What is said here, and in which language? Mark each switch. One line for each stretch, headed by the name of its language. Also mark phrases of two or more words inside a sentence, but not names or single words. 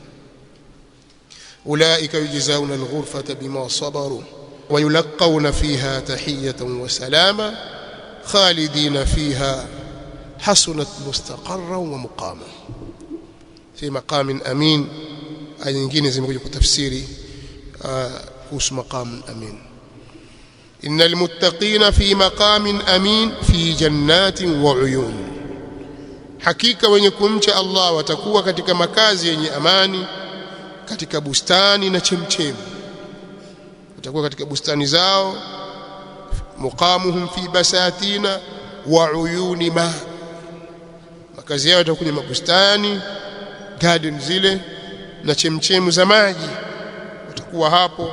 Arabic: أولئك يجزون الغرفة بما صبروا ويلقون فيها تحية وسلاما خالدين فيها حسنت مستقرا ومقاما. في مقام أمين أي
Swahili: nyingine zimekuja kutafsiri kuhusu
Arabic: مقام أمين. إن المتقين في مقام أمين في جنات وعيون,
Swahili: hakika wenye kumcha Allah watakuwa katika makazi yenye amani, katika bustani na chemchemi. Watakuwa katika bustani zao,
Arabic: مقامهم في بساتين وعيون ما,
Swahili: makazi yao yatakuwa kwenye mabustani, garden zile na chemchemu za maji, watakuwa hapo.